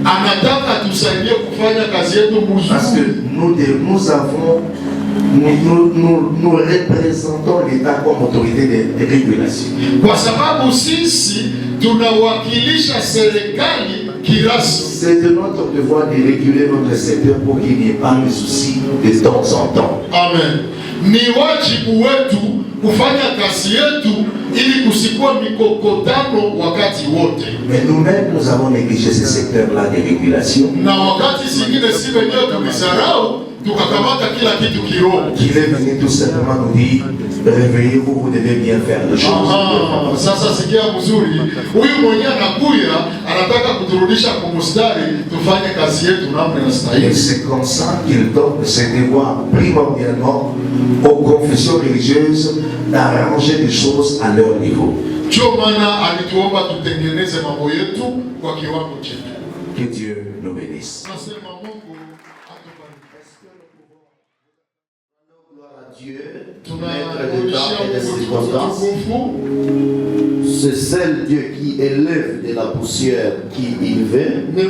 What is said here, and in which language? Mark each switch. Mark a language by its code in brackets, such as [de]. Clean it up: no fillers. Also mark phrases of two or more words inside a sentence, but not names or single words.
[fr] Parce que nous représentons l'État comme autorité de régulation. C'est de notre devoir de réguler notre secteur pour qu'il n'y ait pas de soucis de temps en temps. Amen. [sw] Ni wajibu wetu kufanya kazi yetu ili kusikuwa mikokotano wakati wote. [fr] Mais nous-mêmes, nous avons négligé ce secteur-là de régulation. [sw] Na wakati zingine si wenyewe tulisarau tukakamata kila kitu kiroho. [fr] Qu'il est venu tout simplement nous dire, réveillez-vous, vous devez bien faire les choses. [sw] Sasa sikia mzuri, huyu mwenye anakuya anataka kuturudisha kwa mstari tufanye kazi yetu namna inastahili. [fr] Et c'est comme ça qu'il donne ses devoirs primordialement aux confessions religieuses d'arranger les choses à leur niveau. [sw] Ndio maana alituomba tutengeneze mambo yetu kwa kiwango chetu. [fr] Que Dieu nous bénisse. Dieu, maître des temps et des circonstances. C'est seul Dieu qui élève de la poussière qui il veut.